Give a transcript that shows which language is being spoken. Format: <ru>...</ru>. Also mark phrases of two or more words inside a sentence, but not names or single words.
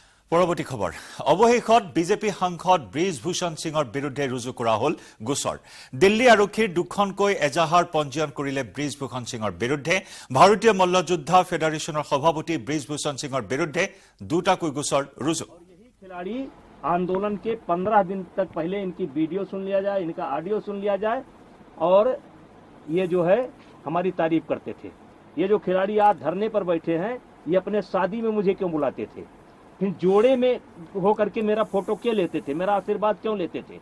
<as>পৰৱৰ্তী খবৰ অৱশেষত বিজেপি সাংসদ ব্ৰিজভূষণ সিঙৰ বিৰুদ্ধে ৰুজু কৰা হল গোচৰ দিল্লী আৰক্ষীৰ দুখনকৈ এজাহাৰ পঞ্জীয়ন কৰিলে ব্ৰিজভূষণ সিঙৰ বিৰুদ্ধে ভাৰতীয় মল্লযোদ্ধা ফেডাৰেশনৰ সভাপতি ব্ৰিজভূষণ সিঙৰ বিৰুদ্ধে দুটাকৈ গোচৰ ৰুজু</as> <hi>खिलाड़ी आंदोलन के 15 दिन तक पहले इनकी वीडियो सुन लिया जाए, इनका ऑडियो सुन लिया जाए और ये जो है हमारी तारीफ करते थे। ये जो खिलाड़ी आज धरने पर बैठे हैं ये अपने शादी में मुझे क्यों बुलाते थे, फिर जोड़े में होकर के मेरा फोटो क्यों लेते थे, मेरा आशीर्वाद क्यों लेते थे।</hi>